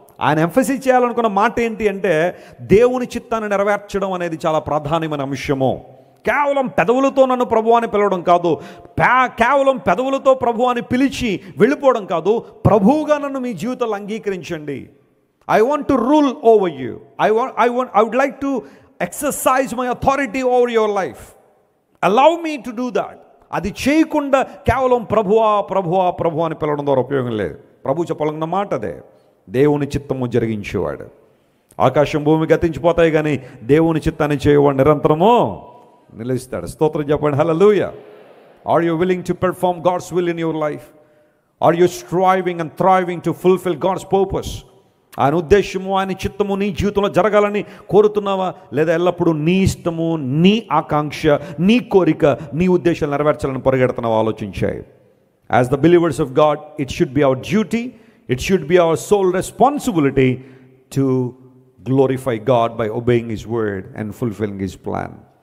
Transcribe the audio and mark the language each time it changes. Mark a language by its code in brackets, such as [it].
[te] ఆయన ఎంఫసిస్ చేయాలనుకున్న మాట ఏంటి అంటే, దేవుని చిత్తాన్ని నెరవేర్చడం అనేది చాలా ప్రాధాన్యమైన అంశము. కేవలం పెదవులతో నన్ను ప్రభు అని పిలవడం కాదు, కేవలం పెదవులతో ప్రభు అని పిలిచి వెళ్ళిపోవడం కాదు, ప్రభువుగా నన్ను మీ జీవితంలో అంగీకరించండి. [en] I want to rule over you. I would like to exercise my authority over your life. Allow me to do that. [te] అది చేయకుండా కేవలం ప్రభువా ప్రభువా ప్రభు అని పిలవడం ద్వారా ఉపయోగం లేదు. ప్రభు చెప్పాలన్న మాట అదే, దేవుని చిత్తము జరిగించేవాడు. ఆకాశం భూమి గతించిపోతాయి కానీ దేవుని చిత్తాన్ని చేయవాడు నిరంతరము నిలుస్తాడు. స్తోత్రం చెప్పండి, హల్లెలూయా. [en] Are you willing to perform God's will in your life? Are you striving and thriving to fulfill God's purpose? [te] ఆయన ఉద్దేశము, ఆయన చిత్తము నీ జీవితంలో జరగాలని కోరుతున్నావా? లేదా ఎల్లప్పుడూ నీ ఇష్టము, నీ ఆకాంక్ష, నీ కోరిక, నీ ఉద్దేశాలు నెరవేర్చాలని పరిగెడుతున్నావా? ఆలోచించాయి. [en] As the believers of God, it should be our duty, it should be our sole responsibility to glorify God by obeying his word and fulfilling his plan.